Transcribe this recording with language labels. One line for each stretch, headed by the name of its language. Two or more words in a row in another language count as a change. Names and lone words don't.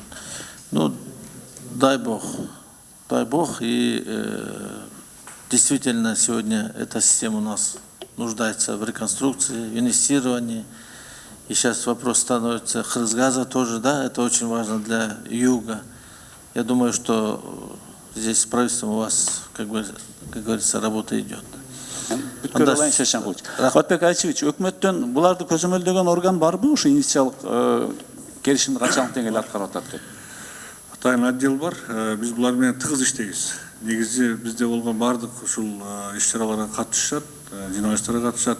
Russian: Ну, дай Бог, и действительно сегодня эта система у нас нуждается в реконструкции, в инвестировании. И сейчас вопрос становится Кыргызгаза тоже, да, это очень важно для юга. Я думаю, что здесь с правительством у вас, как говорится, работа идет.
Kyrgyz: Рахматбек Айчевич, өкмөттөн буларды көзөмөлдөгөн орган барбы ушу инициалдык келишимди качан деңгээлде аткарып атат деп? Атайын отдел бар, биз булар менен тыгыз иштейбиз. Негизи бизде болгон бардык ушул иш-чараларга катышат, жиналыштарга катышат.